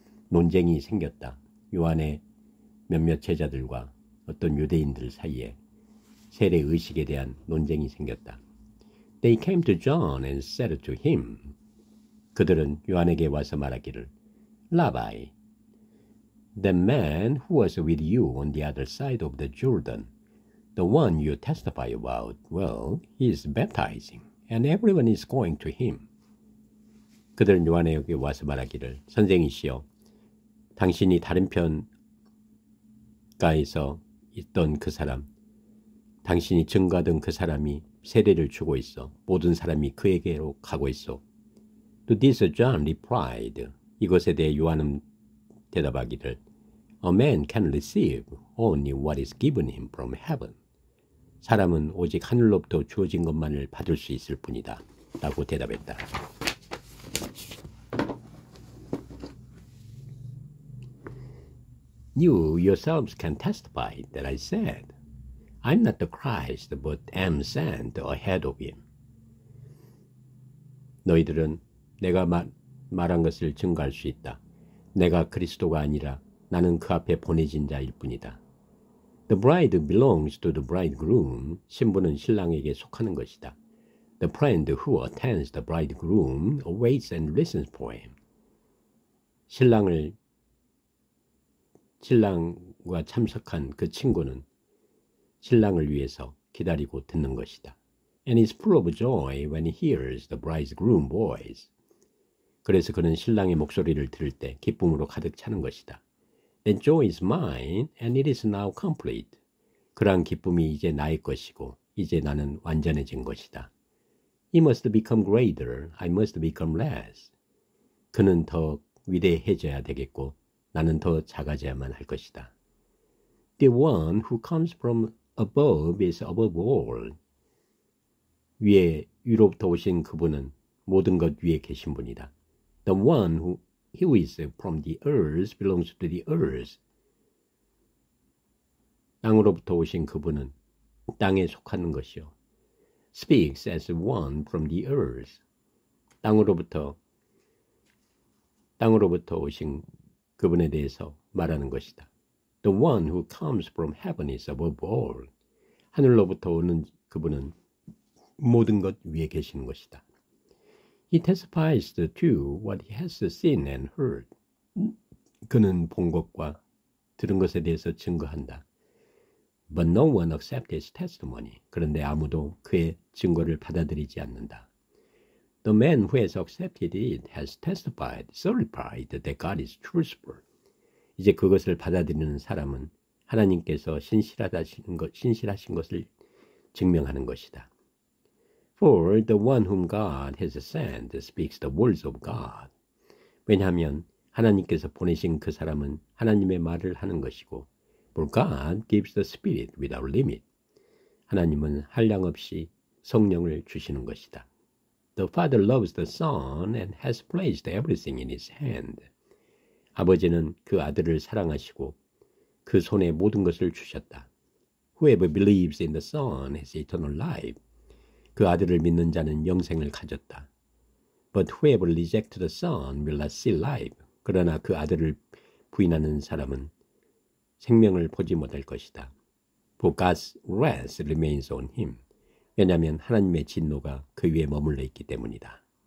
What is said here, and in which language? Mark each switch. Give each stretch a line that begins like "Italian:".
Korean: 논쟁이 생겼다. 요한의 몇몇 제자들과 어떤 유대인들 사이에 세례 의식에 대한 논쟁이 생겼다.
English: They came to John and said to him.
Korean: 그들은 요한에게 와서 말하기를,
English: Rabbi, the man who was with you on the other side of the Jordan, the one you testify about, well, he is baptizing, and everyone is going to him.
Korean: 그들은 요한에게 와서 말하기를, 선생이시여, 당신이 다른 편가에서 있던 그 사람, 당신이 증거하던 그 사람이 세례를 주고 있어. 모든 사람이 그에게로 가고 있어.
English: To this John replied.
Korean: 이것에 대해 요한은 대답하기를,
English: A man can receive only what is given him from heaven.
Korean: 사람은 오직 하늘로부터 주어진 것만을 받을 수 있을 뿐이다. 라고 대답했다.
English: You yourselves can testify that I said, I'm not the Christ, but am sent ahead of him.
Korean: 너희들은 내가 말한 것을 증거할 수 있다. 내가 그리스도가 아니라 나는 그 앞에 보내진 자일 뿐이다.
English: The bride belongs to the bridegroom.
Korean: 신부는 신랑에게 속하는 것이다.
English: The friend who attends the bridegroom awaits and listens for him.
Korean: 신랑과 참석한 그 친구는 신랑을 위해서 기다리고 듣는 것이다.
English: And is full of joy when he hears the bridegroom voice.
Korean: 그래서 그는 신랑의 목소리를 들을 때 기쁨으로 가득 차는 것이다.
English: That joy is mine, and it is now complete.
Korean: 그러한 기쁨이 이제 나의 것이고 이제 나는 완전해진 것이다.
English: He must become greater, I must become less.
Korean: 그는 더 위대해져야 되겠고 나는 더 작아져야만 할 것이다.
English: The one who comes from above is above all.
Korean: 위로부터 오신 그분은 모든 것 위에 계신 분이다.
English: The one who is from the earth belongs to the earth.
Korean: 땅으로부터 오신 그분은 땅에 속하는 것이요.
English: Speaks as one from the earth.
Korean: 땅으로부터 오신 그분에 대해서 말하는 것이다.
English: The one who comes from heaven is above all.
Korean: 하늘로부터 오는 그분은 모든 것 위에 계시는 것이다.
English: He testifies to what he has seen and heard.
Korean: 그는 본 것과 들은 것에 대해서 증거한다.
English: But no one accepts his testimony.
Korean: 그런데 아무도 그의 증거를 받아들이지 않는다.
English: The man who has accepted it has testified, certified that God is truthful.
Korean: 이제 그것을 받아들이는 사람은 하나님께서 신실하신 것을 증명하는 것이다.
English: For the one whom God has sent speaks the words of God.
Korean: 왜냐하면 하나님께서 보내신 그 사람은 하나님의 말을 하는 것이고
English: For God gives the Spirit without limit.
Korean: 하나님은 한량 없이 성령을 주시는 것이다.
English: The Father loves the Son and has placed everything in His hand.
Korean: 아버지는 그 아들을 사랑하시고 그 손에 모든 것을 주셨다.
English: Whoever believes in the Son has eternal life.
Korean: 그 아들을 믿는 자는 영생을 가졌다.
English: But whoever rejects the Son will not see life.
Korean: 그러나 그 아들을 부인하는 사람은 생명을 보지 못할 것이다.
English: For God's wrath remains on him.
Korean: 왜냐하면 하나님의 진노가 그 위에 머물러 있기 때문이다.